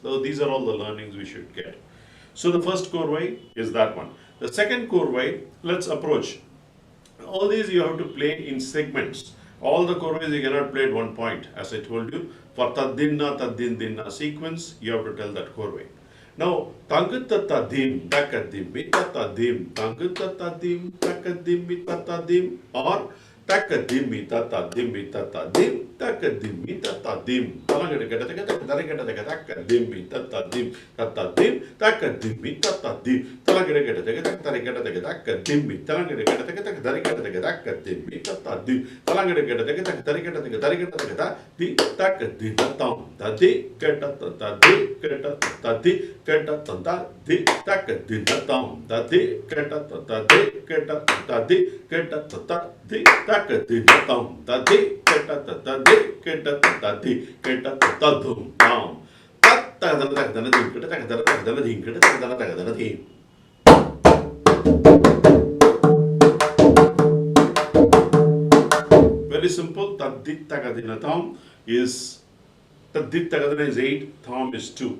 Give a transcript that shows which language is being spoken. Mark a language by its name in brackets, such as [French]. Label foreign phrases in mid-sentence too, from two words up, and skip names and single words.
[English] So these are all the learnings we should get. So the first Korvai is that one. The second Korvai, let's approach. All these you have to play in segments. All the Korvais you cannot play at one point, as I told you. For taddinna, taddindinna sequence, you have to tell that Korvai. Now, tangutattadim, takadim, tatadim, tangutattadim, takadim, tatadim, or takadim, tatadim, tatadim, takadim, tatadim. Talangadagadagadaga, takadim, tatadim, tatadim, takadim, tatadim. Talangadagadagadaga, takadim, talangadagadagadaga, takadim, tatadim. Talangadagadagadaga, takadim, tatadim, tadi, keta, tadi, keta, tadi, keta, tadi, takadim, tadi, keta, tadi, keta, tadi, keta, tadi, takadim, tadi, keta, tadi, keta, tadi, keta, tadum, tam. Very simple. Taddit tagadinatam is Taddit tagadina is 8, tham is 2.